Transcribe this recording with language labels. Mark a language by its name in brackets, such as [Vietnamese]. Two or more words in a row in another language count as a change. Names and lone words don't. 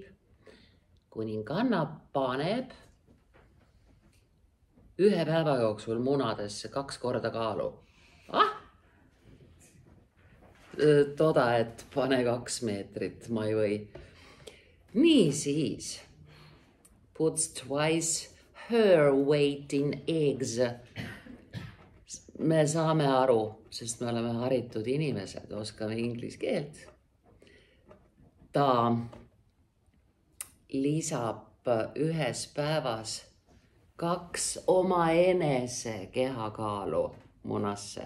[Estonian] Kuninganna paneb ühe päeva jooksul munadesse 2 korda kaalu. Toda, et pane 2 meetrit, ma ei või. Nii siis. [English] Puts twice her weight in eggs. [Estonian] Me saame aru, sest me oleme haritud inimesed, oskame inglise keelt. Ta lisab ühes päevas 2 oma enese kehakaalu munasse.